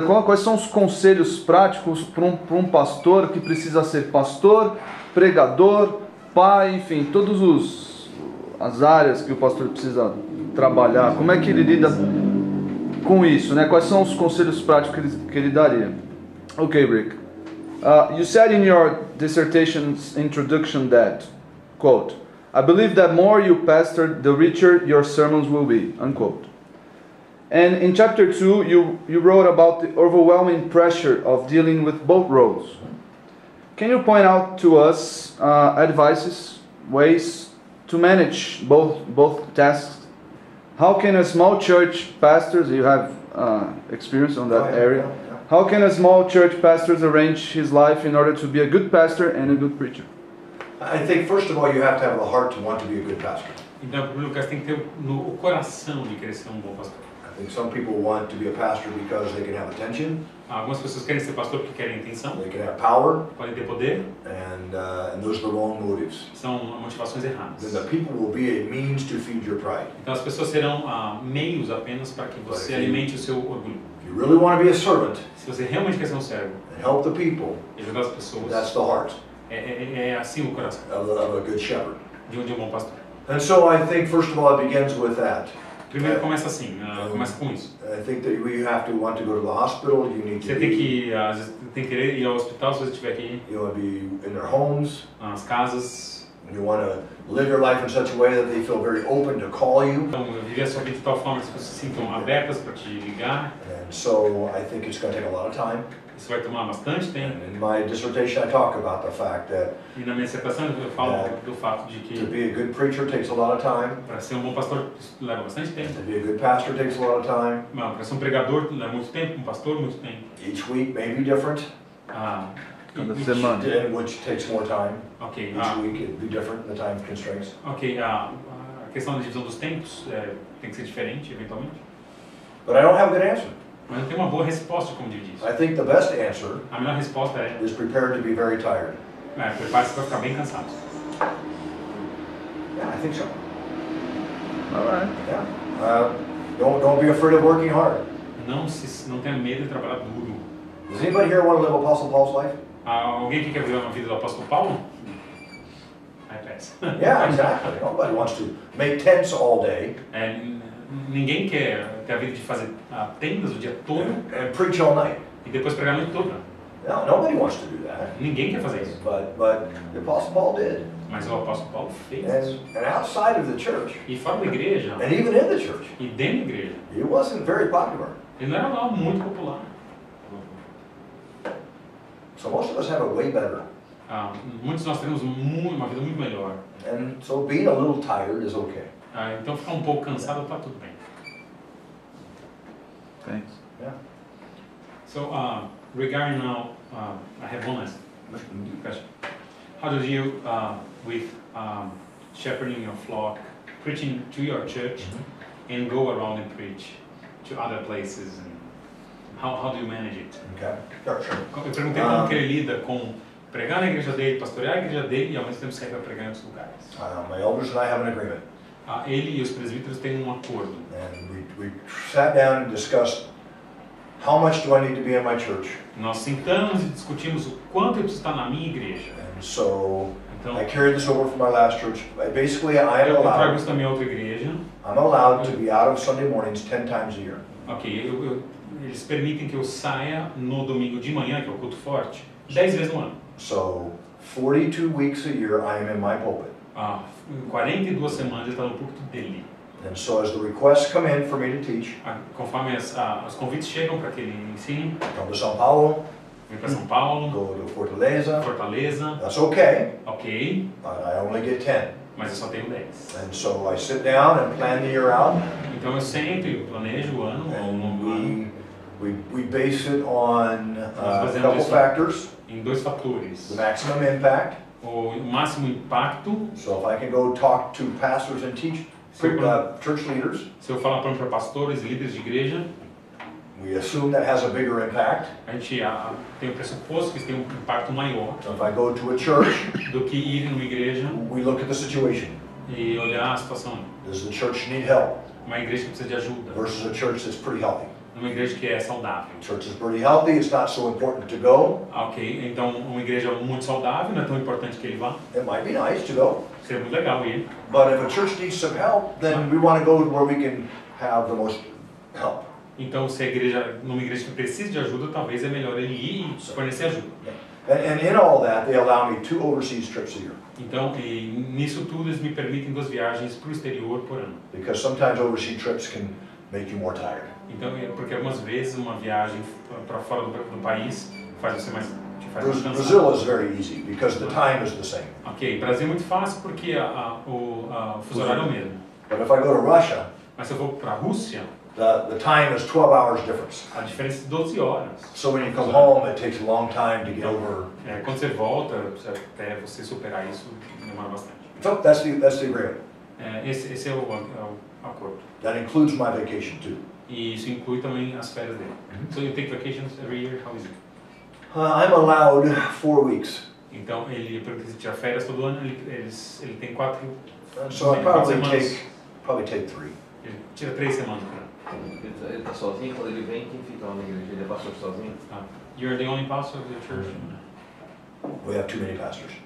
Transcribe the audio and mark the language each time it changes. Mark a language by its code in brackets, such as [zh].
[pt] Quais são os conselhos práticos para um pastor que precisa ser pastor, pregador, pai, enfim, todas as áreas que o pastor precisa trabalhar? Como é que ele lida com isso, né? Quais são os conselhos práticos que ele daria? [en] Okay, Rick. You said in your dissertation's introduction that, quote, I believe that more you pastor, the richer your sermons will be, unquote. And in chapter 2, you wrote about the overwhelming pressure of dealing with both roles. Can you point out to us advices, ways to manage both tasks? How can a small church pastors, you have experience on that area, how can a small church pastor arrange his life in order to be a good pastor and a good preacher? I think first of all you have to have the heart to want to be a good pastor. [pt] Então, em primeiro lugar, você tem que ter o coração de querer ser bom pastor. [en] I think some people want to be a pastor because they can have attention. [pt] Algumas pessoas querem ser pastor porque querem atenção. [en] They can have power. [pt] Podem ter poder. [en] And those are the wrong motives. [pt] São motivações erradas. [en] Then the people will be a means to feed your pride. [pt] Então as pessoas serão meios apenas para que você alimente o seu orgulho. [en] If you really want to be a servant, [pt] se você realmente quer ser um servo, [en] and help the people, [pt] e ajudar as pessoas, [en] that's the heart. [pt] É assim o coração. [en] Of a good shepherd. [pt] De um bom pastor. [en] And so I think first of all it begins with that. [pt] Primeiro começa assim, começa com isso. [en] I think that we have to want to go to the hospital. You need [pt] você [en] to [pt] tem que ir ao hospital se você tiver que ir. [en] You want to be in their homes. [pt] Nas casas. [en] You want to live your life in such a way that they feel very open to call you. [pt] Então, viver a sua vida de tal forma que as pessoas se sintam abertas para te ligar. [en] And so I think it's going to take a lot of time. [pt] Isso vai tomar bastante tempo. [en] And in my dissertation I talk about the fact that [pt] E na minha dissertação eu falo do fato de [en] to be a good preacher takes a lot of time. [pt] para ser um bom pastor leva bastante tempo. [en] To be a good pastor takes a lot of time. [pt] Para ser um pregador leva muito tempo, um pastor muito tempo. [en] Each week may be different. [pt] Cada semana. [en] Which takes more time. [pt] Ok. [en] Each week it will be different, the time constraints. [pt] Ok. A questão da divisão dos tempos tem que ser diferente, eventualmente. [en] But I don't have a good answer. [pt] Mas não tem uma boa resposta, como diz isso. [en] I think the best answer [pt] A melhor resposta é [en] is prepared to be very tired. [pt] prepare-se para ficar bem cansado. [en] Yeah, I think so. All right. Yeah. Don't be afraid of working hard. [pt] Não tenha medo de trabalhar duro. [en] Does anybody here want to live Apostle Paul's life? [pt] Alguém que quer viver uma vida do apóstolo Paulo? Aí peça. [en] Yeah, exactly. Nobody wants to make tents all day [pt] Ninguém quer ter a vida de fazer tendas o dia todo [en] and preach all night. [pt] e depois pregar a noite toda. [en] No, nobody wants to do that. [pt] Ninguém quer fazer isso. [en] But the Apostle Paul did. [pt] Mas o apóstolo Paulo fez isso. [en] And outside of the church, [pt] E fora da igreja, [en] and even in the church, [pt] e dentro da igreja, [en] he wasn't very popular. [pt] ele não era algo muito popular. [en] So most of us have it way better. [pt] Muitos de nós temos uma vida muito melhor. [en] And so being a little tired is okay. [pt] Então ficar um pouco cansado está tudo bem. [en] Thanks. Yeah. So regarding now, I have one last question. How do you, with shepherding your flock, preaching to your church, and go around and preach to other places, and how do you manage it? Okay. Sure. [pt] Eu perguntei como que ele lida com pregar na igreja dele, pastorear a igreja dele e ao mesmo tempo sair para pregar em outros lugares. [en] My elders and I have an agreement. [pt] Ele e os presbíteros têm um acordo. [en] And we sat down and discussed how much do I need to be in my church. [pt] Nós sentamos e discutimos o quanto eu preciso estar na minha igreja. [en] And so [pt] Então, [en] I carried this over from my last church. Basically, I am [pt] eu trago [en] allowed. [pt] isso da minha outra igreja. [en] I'm allowed to be out of Sunday mornings 10 times a year. [pt] Ok, eles permitem que eu saia no domingo de manhã, que é o culto forte, 10 vezes no ano. [en] So 42 weeks a year I am in my pulpit. [pt] 42 semanas ele está no púlpito dele. [en] And so as the requests come in for me to teach, [pt] Conforme os convites chegam para que ele ensine, [en] come to São Paulo, [pt] vem para São Paulo, [en] go to Fortaleza, [pt] Fortaleza, [en] that's okay, [pt] ok, [en] but I only get 10. [pt] mas eu só tenho 10. [en] And so I sit down and plan the year out. [pt] Então eu sento e planejo o ano, ao longo do ano, [en] And we base it on a [pt] fazemos [en] couple [pt] isso [en] factors. [pt] em dois fatores. [en] The maximum impact. [pt] O máximo impacto, [en] So if I can go talk to pastors and teach church leaders, [pt] se eu falar para pastores e líderes de igreja, [en] we assume that has a bigger impact. [pt] a gente tem o pressuposto que isso tem um impacto maior [en] So if I go to a church, [pt] do que ir numa igreja [en] we look at the situation. [pt] e olhar a situação. [en] Does the church need help [pt] Uma igreja que precisa de ajuda, [en] versus a church that's pretty healthy? [pt] numa igreja que é saudável. [en] Church is pretty healthy, it's not so important to go. [pt] Ok, então uma igreja muito saudável, não é tão importante que ele vá. [en] It might be nice to go. [pt] Seria muito legal ir. [en] But if a church needs some help, then we want to go where we can have the most help. [pt] Então, se a igreja, numa igreja que precisa de ajuda, talvez é melhor ele ir e fornecer ajuda. [en] And in all that, they allow me 2 overseas trips a year. [pt] Então, e nisso tudo, eles me permitem 2 viagens para o exterior por ano. [en] Because sometimes overseas trips can make you more tired. [pt] Então, porque algumas vezes uma viagem para fora do país faz você te faz mais cansado. [en] Brazil is very easy because the time is the same. [pt] Ok, Brasil é muito fácil porque o fuso horário é o mesmo. [en] But if I go to Russia, [pt] Mas se eu for para a Rússia, [en] the time is 12 hours difference. [pt] a diferença é de 12 horas. [en] So when you come home, it takes a long time to get over. [pt] Quando você volta, até você superar isso, demora bastante. [en] So that's the agreement. [pt] Esse é o acordo. [en] That includes my vacation too. [pt] E isso inclui também as férias dele. [en] So you take vacations every year? How is it? I'm allowed 4 weeks. [pt] Então ele permite tirar férias todo ano. Ele tem 4. [en] So I probably take 3. [pt] Ele tira 3 semanas por ano. Ele está sozinho? Quando ele vem, quem fica lá na igreja? Ele é pastor sozinho? [en] You're the only pastor of the church? We have too many pastors.